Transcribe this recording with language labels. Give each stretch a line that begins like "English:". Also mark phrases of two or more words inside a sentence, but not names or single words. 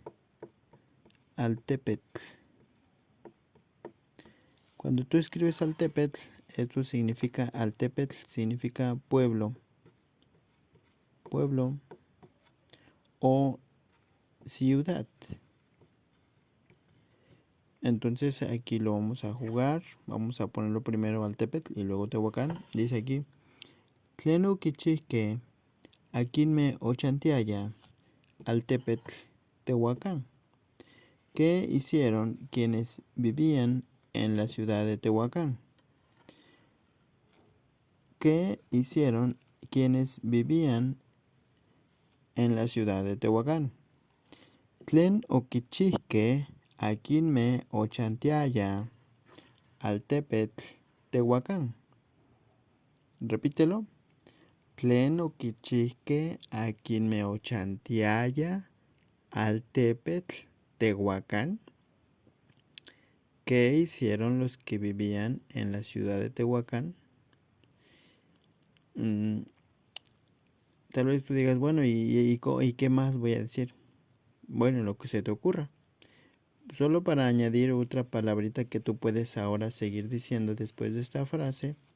Spanish: Cuando tú escribes altepetl, esto significa altepetl, significa pueblo o ciudad. Entonces aquí lo vamos a jugar. Vamos a ponerlo primero altepetl y luego Tehuacán. Dice aquí,
Nahuatl languages: Tleno kichihke akinme ochantiaya altepetl Tehuacán.
Spanish: ¿Qué hicieron quienes vivían en la ciudad de Tehuacán? ¿Qué hicieron quienes vivían en la ciudad de Tehuacán?
Nahuatl languages: Tlen okichihke akinme ochantiaya altepetl Tehuacán.
Spanish: Repítelo.
Nahuatl languages: Tlen okichihke akinme ochantiaya altepetl Tehuacán.
Spanish: ¿Qué hicieron los que vivían en la ciudad de Tehuacán? Tal vez tú digas, bueno, ¿y qué más voy a decir? Bueno, lo que se te ocurra. Solo para añadir otra palabrita que tú puedes ahora seguir diciendo después de esta frase.